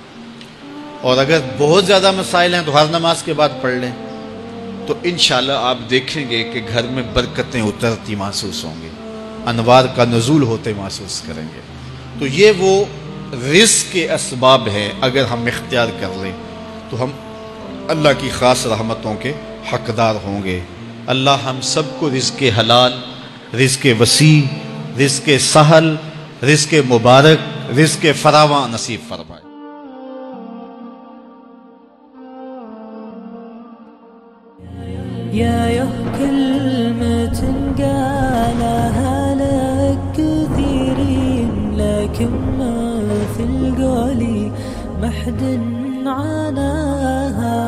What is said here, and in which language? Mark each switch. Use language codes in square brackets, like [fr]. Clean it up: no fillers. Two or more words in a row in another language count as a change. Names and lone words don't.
[ur] اور اگر بہت زیادہ مسائل ہیں تو ہر نماز کے بعد پڑھ لیں، تو انشاءاللہ آپ دیکھیں گے کہ گھر میں برکتیں اترتی محسوس ہوں گی، انوار کا نزول ہوتے محسوس کریں گے۔ تو یہ وہ رزق کے اسباب ہیں، اگر ہم اختیار کر لیں تو ہم اللہ کی خاص رحمتوں کے حقدار ہوں گے۔ اللہ ہم سب کو رزق حلال رزق وسیع، رزق سہل، رزق مبارک، رزق فراواں نصیب فرمائے. [ar] يا كلمة قالها لك كثيرين، لكن ما في القول محد عناها.